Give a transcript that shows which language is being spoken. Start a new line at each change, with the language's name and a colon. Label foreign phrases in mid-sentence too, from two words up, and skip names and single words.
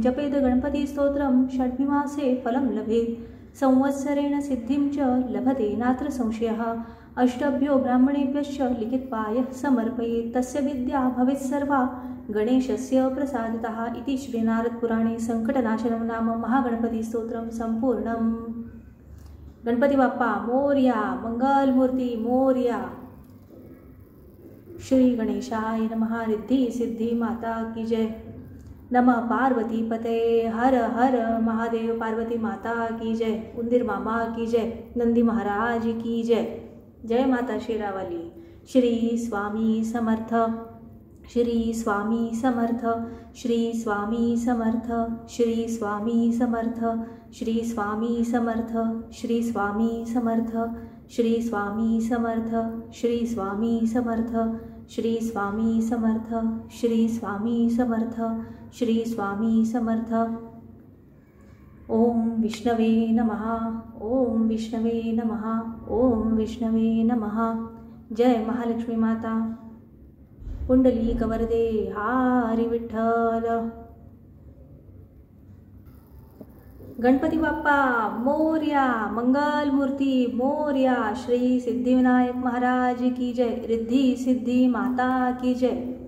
Sanskrit: जपेद गणपतिस्तोत्रं षड्विमासे फलं लभेत् संवत्सरेण सिद्धिं च लभते नात्र संशयः। अष्टभ्यो ब्राह्मणेभ्यश्च लिखित्वाय समर्पयेत् तस्य विद्या भवेत् सर्वा गणेशस्य प्रसादतः। इति श्रीनारदपुराणे संकटनाशनं नाम महागणपतिस्तोत्रं संपूर्णम्।
Marathi: गणपती बाप्पा मोरया, मंगलमूर्ती मोरया।
Sanskrit: श्री गणेशाय नमः।
Hindi: रिद्धी सिद्धी माता की जय।
Sanskrit: नमः पार्वती पते हर हर महादेव।
Hindi: पार्वती माता की जय। उंदीर मामा की जय। नंदी महाराज की जय। जय माता शेरावाली। श्री स्वामी समर्थ।
Marathi: श्री स्वामी समर्थ। श्री स्वामी समर्थ। श्री स्वामी समर्थ। श्री स्वामी समर्थ। श्री स्वामी समर्थ। श्री स्वामी समर्थ। श्री स्वामी समर्थ। श्री स्वामी समर्थ। श्री स्वामी समर्थ। श्री स्वामी समर्थ।
Sanskrit: ओम विष्णवे नमः। ओम विष्णवे नमः। ओम विष्णवे नमः।
Hindi: जय महालक्ष्मी माता।
Marathi: पुंडलिक वरदे हरी विठ्ठल। गणपती बाप्पा मोरया, मंगलमूर्ती मोरया।
Hindi: श्री सिद्धिविनायक महाराज की जय। रिद्धी सिद्धी माता की जय।